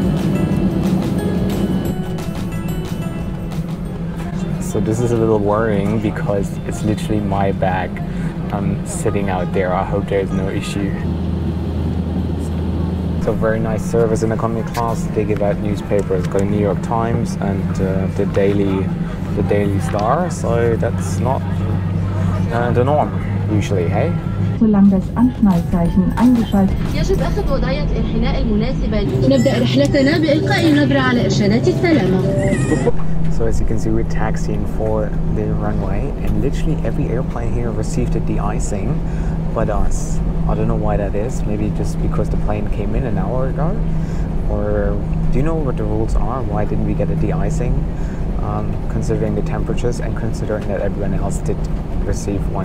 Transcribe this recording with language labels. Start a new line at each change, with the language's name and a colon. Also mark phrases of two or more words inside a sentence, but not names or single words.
English: So this is a little worrying because it's literally my bag sitting out there. I hope there's no issue. So very nice service in economy class. They give out newspapers, got a New York Times and the Daily Star. So that's not the norm usually, hey?
German: solange das Anschnallzeichen eingeschaltet
Arabic: يجب أخذ وضعية الانحناء المناسبة. نبدأ رحلتنا بإلقاء نظرة على إرشادات السلامة.
English: So as you can see, we're taxiing for the runway, and literally every airplane here received a de-icing but us. I don't know why that is. Maybe just because the plane came in an hour ago? Or do you know what the rules are? Why didn't we get a de-icing? Considering the temperatures and considering that everyone else did receive one.